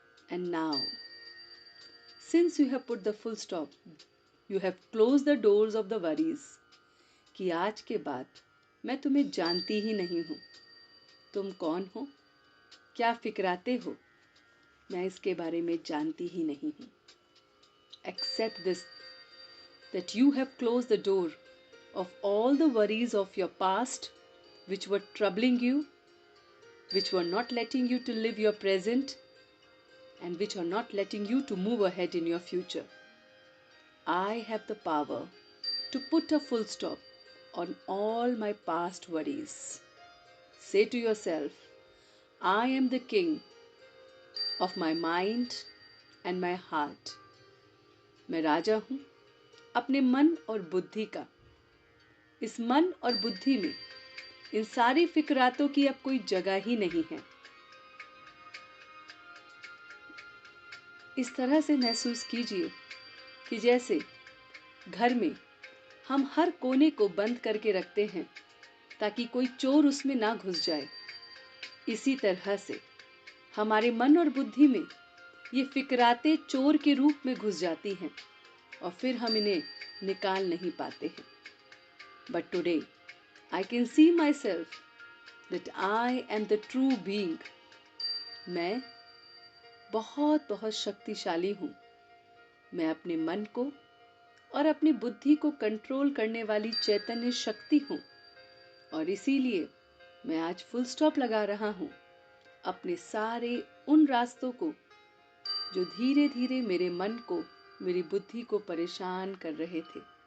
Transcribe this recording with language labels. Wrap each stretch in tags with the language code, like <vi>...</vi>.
<en>And now, since you have put the full stop, you have closed the doors of the worries.</en> <hi>कि आज के बाद मैं तुम्हें जानती ही नहीं हूँ. तुम कौन हो, क्या फिक्राते हो, मैं इसके बारे में जानती ही नहीं हूँ.</hi> <en>Accept this, that you have closed the door of all the worries of your past which were troubling you, which were not letting you to live your present, and which are not letting you to move ahead in your future. I have the power to put a full stop on all my past worries. Say to yourself, I am the king of my mind and my heart.</en> <hi>मैं राजा हूँ अपने मन और बुद्धि का. इस मन और बुद्धि में इन सारी फिक्रातों की अब कोई जगह ही नहीं है. इस तरह से महसूस कीजिए कि जैसे घर में हम हर कोने को बंद करके रखते हैं ताकि कोई चोर उसमें ना घुस जाए. इसी तरह से हमारे मन और बुद्धि में ये फिक्रातें चोर के रूप में घुस जाती हैं और फिर हम इन्हें निकाल नहीं पाते हैं.</hi> <en>But today, I can see myself that I am the true being.</en> <hi>मैं बहुत बहुत शक्तिशाली हूँ. मैं अपने मन को और अपनी बुद्धि को कंट्रोल करने वाली चैतन्य शक्ति हूँ. और इसीलिए मैं आज फुल स्टॉप लगा रहा हूँ अपने सारे उन रास्तों को जो धीरे धीरे मेरे मन को, मेरी बुद्धि को परेशान कर रहे थे.</hi>